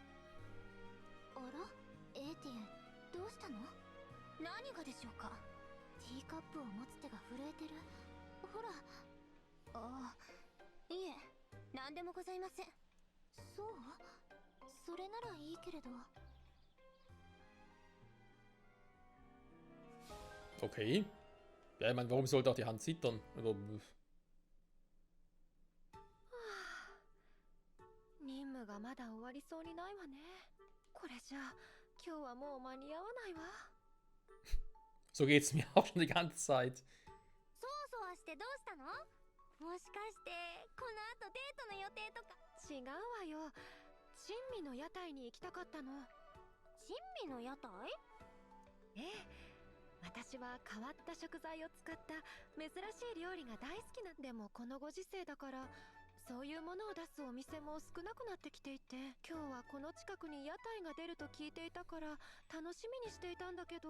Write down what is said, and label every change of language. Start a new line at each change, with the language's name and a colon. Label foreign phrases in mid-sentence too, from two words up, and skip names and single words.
Japanese: あら、エーティエ、どうしたの？何がでしょうか？ティーカップを持つ手が震えてる。ほら。ああ、いえ、何でもございません。そう？それならいいけれど。
German: Okay. Ja, ich meine, warum sollte auch die Hand zittern? Oder...
Japanese: 任務がまだ終わりそうにないわね。これじゃあ今日はもう間に合わないわ。
German: So geht's mir auch schon die ganze Zeit.
Japanese: そわそわしてどうしたの？もしかしてこの後デートの予定とか？違うわよ。珍味の屋台に行きたかったの。珍味の屋台？ええ、私は変わった食材を使った珍しい料理が大好きなんでもこのご時世だから、 そういうものを出すお店も少なくなってきていて、今日はこの近くに屋台が出ると聞いていたから楽しみにしていたんだけど。